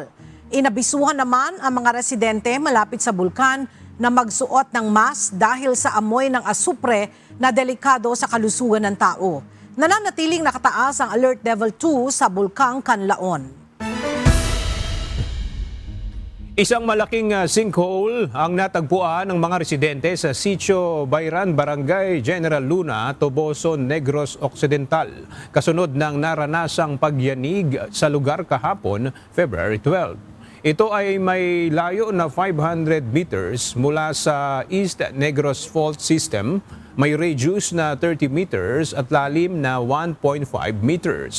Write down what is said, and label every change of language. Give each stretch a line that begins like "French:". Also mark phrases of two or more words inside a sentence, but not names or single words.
Filipino: Inabisuhan naman ang mga residente malapit sa bulkan na magsuot ng mask dahil sa amoy ng asupre na delikado sa kalusugan ng tao. Nananatiling nakataas ang Alert Level 2 sa Bulkang Canlaon. Isang malaking sinkhole ang natagpuan ng mga residente sa Sitio Bayran, Barangay General Luna, Toboso, Negros Occidental. Kasunod ng naranasang pagyanig sa lugar kahapon, February 12. Ito ay may layo na 500 meters mula sa East Negros Fault System, may radius na 30 meters at lalim na 1.5 meters.